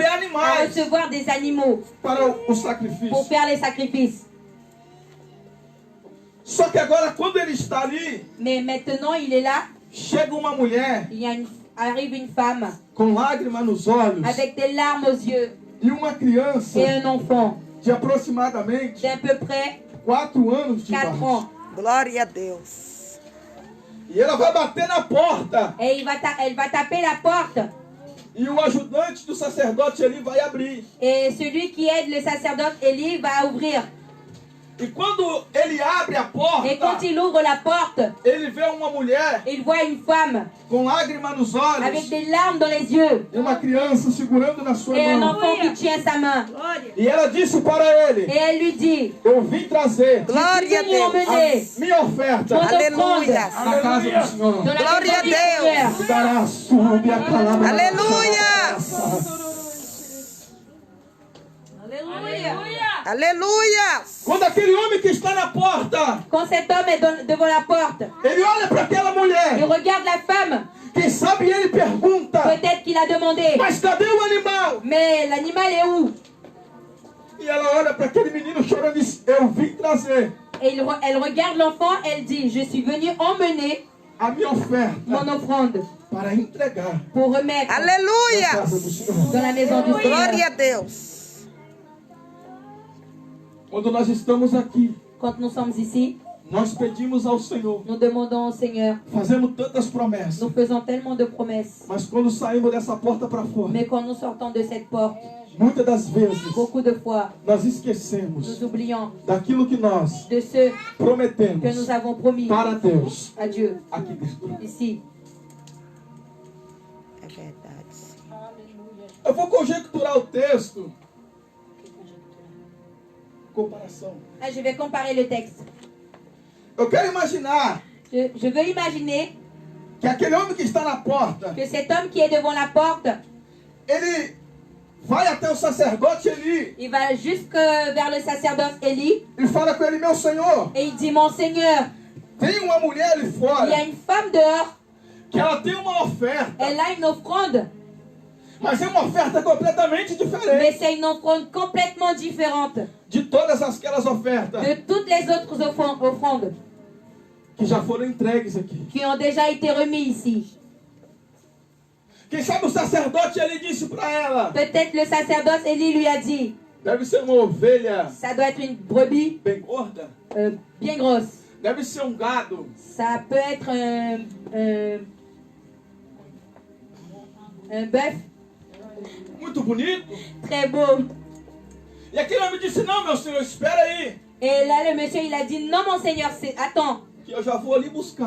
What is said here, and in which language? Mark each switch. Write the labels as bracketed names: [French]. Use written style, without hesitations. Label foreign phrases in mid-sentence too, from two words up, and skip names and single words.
[French] à [Portuguese] animais [French] recevoir des animaux [Portuguese] para o [French] pour [Portuguese] sacrifício. [French] faire les sacrifices. [Portuguese] Só que agora, quando ele está ali, [French] Mais maintenant il est là, [Portuguese] chega uma mulher [French] arrive une femme [Portuguese] com lágrimas nos olhos [French] avec des larmes aux yeux [Portuguese] e uma criança [French] et un enfant [Portuguese] de aproximadamente [French] d'à peu près [Portuguese] 4 anos de [French] 4 [Portuguese] idade. [French] ans. [Portuguese] Glória a Deus. E ela vai bater na porta [French] Et elle va taper la porte [Portuguese] E o ajudante do sacerdote Eli vai abrir. [French] Et celui qui aide le sacerdote Élie va ouvrir. [Portuguese] E quando ele abre a porta, [French] Et quand il ouvre la porte, [Portuguese] ele vê uma mulher [French] il voit une femme [Portuguese] com lágrimas nos olhos [French] avec des larmes dans les yeux [Portuguese] e uma criança segurando na sua [French] et un [Portuguese] mão. [French] enfant qui tient sa main. [Portuguese] E ela disse para ele: [French] Et elle lui dit, [Portuguese] eu vim trazer Glória a [French] venu emmener [Portuguese] Deus. minha oferta [French] votre offrande [Portuguese] Aleluia. na casa do Senhor. [French] dans la [Portuguese] Glória [French] maison [Portuguese] a [French] du [Portuguese] Deus. [French] Seigneur. Dará sube a calabra. [Portuguese] Aleluia. Aleluia. Quando aquele homem que está na porta, [French] Quand cet homme est devant la porte, [Portuguese] ele olha para aquela [French] il [Portuguese] mulher. [French] regarde la femme. [Portuguese] Quem sabe ele pergunta: [French] Peut-être qu'il a demandé, [Portuguese] mas cadê o animal? [French] mais l'animal est où? [Portuguese] E ela olha para aquele menino chorando e diz: eu vim trazer [French] Et elle regarde l'enfant, elle dit, je suis venue emmener [Portuguese] a minha oferta [French] mon offrande [Portuguese] para entregar [French] pour remettre [Portuguese] na Aleluia. casa do Senhor. [French] dans la maison du Seigneur. [Portuguese] Glória a Deus. Quando nós estamos aqui, [French] Quand nous sommes ici, [Portuguese] nós pedimos ao Senhor, [French] nous demandons au Seigneur, [Portuguese] fazemos tantas promessas, [French] nous faisons tellement de promesses. [Portuguese] mas quando saímos dessa porta para fora, [French] Mais quand nous sortons de cette porte, [Portuguese] muitas das vezes [French] beaucoup de fois, [Portuguese] nós esquecemos [French] nous oublions [Portuguese] daquilo que nós [French] de ce que [Portuguese] prometemos [French] nous avons promis [Portuguese] para Deus [French] à Dieu [Portuguese] aqui dentro. [French] ici. [Portuguese] É verdade. Eu vou conjecturar o texto. Comparação. [French] Ah, je vais comparer le texte. [Portuguese] Eu quero imaginar [French] Je veux imaginer [Portuguese] que aquele homem que está na porta, [French] que cet homme qui est devant la porte, [Portuguese] ele vai até o sacerdote Eli [French] il va jusque vers le sacerdoce Élie [Portuguese] e fala com ele: meu senhor, [French] et il dit, mon Seigneur, [Portuguese] tem uma mulher ali [French] il y a [Portuguese] fora [French] une femme dehors, [Portuguese] que ela tem uma oferta, [French] elle a une offrande, [Portuguese] mas é uma oferta completamente [French] mais [Portuguese] diferente [French] c'est une offrande complètement différente [Portuguese] de todas aquelas ofertas [French] de toutes les autres offrandes [Portuguese] que já foram entregues aqui. [French] qui ont déjà été remises ici. [Portuguese] Quem sabe o sacerdote ele disse para ela: [French] Peut-être le sacerdoce Élie lui a dit, [Portuguese] deve ser uma ovelha [French] ça doit être une brebis [Portuguese] bem gorda, [French] bien grosse, [Portuguese] deve ser um gado, [French] ça peut être un bœuf [Portuguese] muito bonito. [French] très beau. [Portuguese] E aquele homem disse: não, meu senhor, espera aí, [French] Et là, le monsieur, il a dit, non, mon Seigneur, attends, [Portuguese] que eu já vou ali buscar